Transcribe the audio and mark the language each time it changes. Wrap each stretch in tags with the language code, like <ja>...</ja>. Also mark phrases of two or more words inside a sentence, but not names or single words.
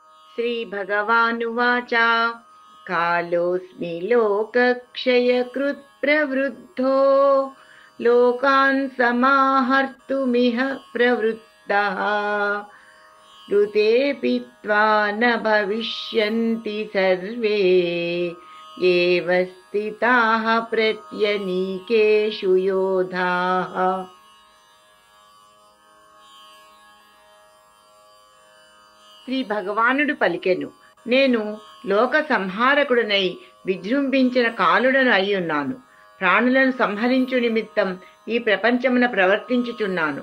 <sa>श्रीभगवानुवाच कालोऽस्मि लोकक्षयकृत् प्रवृद्धो लोकान् समाहर्तुमिह प्रवृत्तः ऋतेऽपि त्वा न भविष्यन्ति सर्वे एव स्थिताः प्रत्यनीकेषु योधाः।</sa> <te>శ్రీ భగవానుడు పలికెను, నేను లోక సంహారకుడనై విజృంభించిన కాలుడను అయి ఉన్నాను. ప్రాణులను సంహరించు నిమిత్తం ఈ ప్రపంచమున ప్రవర్తించుచున్నాను.</te>